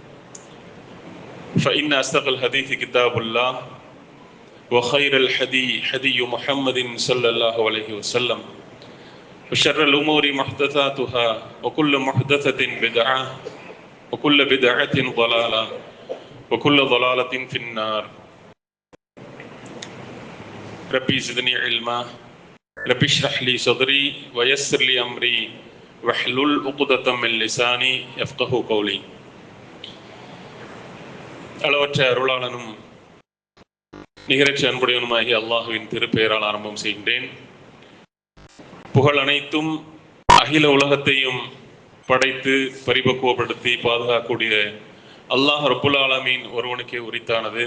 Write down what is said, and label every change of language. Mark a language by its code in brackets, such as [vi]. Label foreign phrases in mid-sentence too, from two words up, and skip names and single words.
[ar] فإن أصدق الحديث كتاب الله وخير الحدي حدي محمد صلى الله عليه وسلم وشر الأمور محدثاتها وكل محدثة بدعة وكل بدعة ضلالة وكل ضلالة في النار ربي زدني علما ربي اشرح لي صدري ويسر لي أمري واحلل عقدة من لساني يفقهوا قولي [ta] அளவற்ற அருளாளனும் நிகரற்ற அன்புடையவனுமாகிய அல்லாஹுவின் திருப்பெயரால் ஆரம்பம் செய்கின்றேன். புகழ் அனைத்தும் அகில உலகத்தையும் படைத்து பரிபக்குவப்படுத்தி பாதுகாக்கக்கூடிய [ar] الله رب العالمين [ta] ஒருவனுக்கே உரித்தானது.